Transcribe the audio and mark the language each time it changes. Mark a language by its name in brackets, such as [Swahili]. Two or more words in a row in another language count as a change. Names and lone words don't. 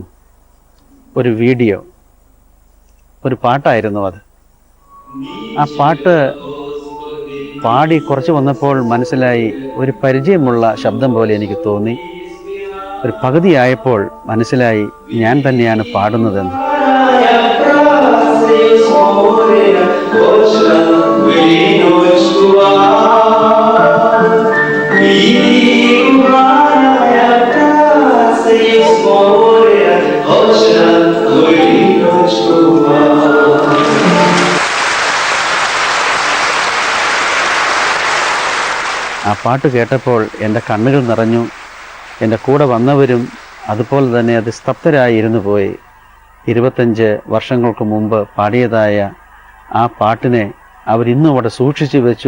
[Malayalam] ഒരു വീഡിയോ, ഒരു പാട്ടായിരുന്നു അത്. ആ പാട്ട് പാടി കുറച്ച് വന്നപ്പോൾ മനസ്സിലായി, ഒരു പരിചയമുള്ള ശബ്ദം പോലെ എനിക്ക് തോന്നി. ഒരു പകുതിയായപ്പോൾ മനസ്സിലായി ഞാൻ തന്നെയാണ് പാടുന്നതെന്ന്. [German] Moria, Deutschland will ihn euch bewahren. Die Urania, das ist Moria, Deutschland will ihn euch bewahren. [Malayalam] ആ പാട്ട് കേട്ടപ്പോൾ എൻ്റെ കണ്ണുകൾ നിറഞ്ഞു. എൻ്റെ കൂടെ വന്നവരും അതുപോലെ തന്നെ അത് സ്തബ്ധരായി ഇരുന്നു പോയി. 25 വർഷങ്ങൾക്ക് മുമ്പ് പാടിയതായ ആ പാട്ടിനെ അവരിന്നും അവിടെ സൂക്ഷിച്ചു വെച്ചു.